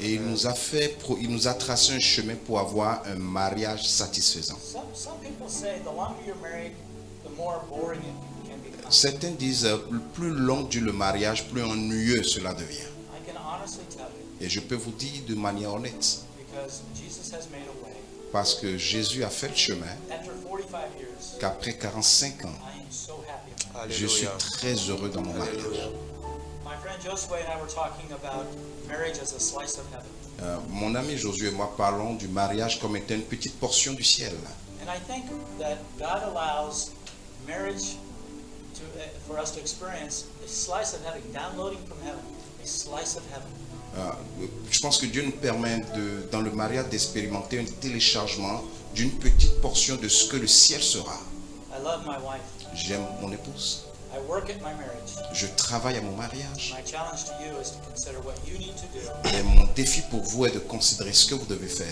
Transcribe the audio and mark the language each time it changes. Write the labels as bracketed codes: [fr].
[fr] Et il nous a tracé un chemin pour avoir un mariage satisfaisant. [en] Some people say the longer you're married, the more boring it can become. [fr] Certains disent, plus long dure le mariage, plus ennuyeux cela devient. [en] I can honestly tell you, [fr] Et je peux vous dire de manière honnête, [en] because Jesus has made a way. [fr] parce que Jésus a fait le chemin, [en] After 45 years, [fr] qu'après 45 ans, [en] I am so happy. [fr] je suis très heureux dans mon mariage. [en] My friend Josue and I were talking about marriage as a slice of heaven. [fr] Mon ami Josué et moi parlons du mariage comme étant une petite portion du ciel. [en] And I think that God allows marriage for us to experience a slice of heaven, downloading from heaven, a slice of heaven. [fr] Je pense que Dieu nous permet dans le mariage d'expérimenter un téléchargement d'une petite portion de ce que le ciel sera. [en] I love my wife. [fr] J'aime mon épouse. [en] I work at my marriage. [fr] Je travaille à mon mariage. [en] My challenge to you is to consider what you need to do [fr] Et mon défi pour vous est de considérer ce que vous devez faire